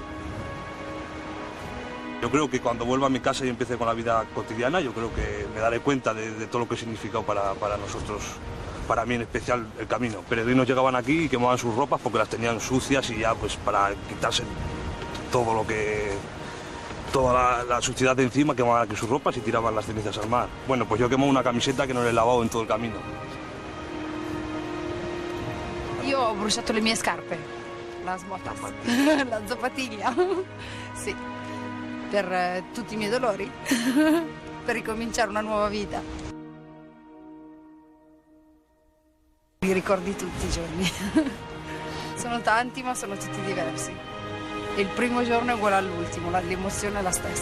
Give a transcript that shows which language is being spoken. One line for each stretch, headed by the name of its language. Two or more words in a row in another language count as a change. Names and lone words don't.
Spanish: Yo creo que cuando vuelva a mi casa y empiece con la vida cotidiana, yo creo que me daré cuenta de todo lo que ha significado para nosotros, para mí en especial, el camino. Peregrinos llegaban aquí y quemaban sus ropas porque las tenían sucias y ya pues para quitarse todo lo que... toda la suciedad de encima, quemaban aquí sus ropas y tiraban las cenizas al mar. Bueno, pues yo quemo una camiseta que non he lavado en todo
Italian: il camino. Io ho bruciato le mie scarpe,
Spanish: las botas,
Italian: la zapatiglia, sì, per tutti i miei dolori, per ricominciare una nuova vita. Li ricordi tutti i giorni, sono tanti ma sono tutti diversi. Il primo giorno è uguale all'ultimo, l'emozione è la stessa.